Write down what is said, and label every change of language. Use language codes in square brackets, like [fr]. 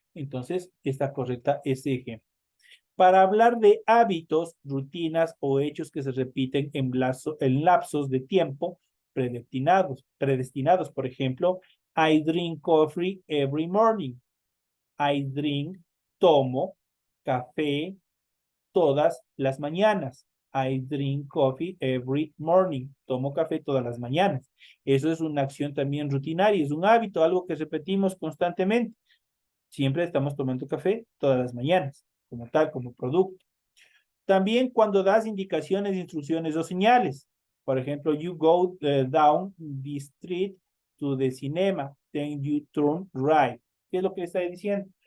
[es] Entonces, está correcta ese ejemplo. Para hablar de hábitos, rutinas o hechos que se repiten en lapsos de tiempo predestinados, por ejemplo, [en] I drink coffee every morning. I drink, [es] tomo café todas las mañanas. [en] I drink coffee every morning. [es] Tomo café todas las mañanas. Eso es una acción también rutinaria, es un hábito, algo que repetimos constantemente. Siempre estamos tomando café todas las mañanas, como tal, como producto. También cuando das indicaciones, instrucciones o señales. Por ejemplo, [en] you go down the street to the cinema, then you turn right. [es] ¿Qué es lo que le está diciendo?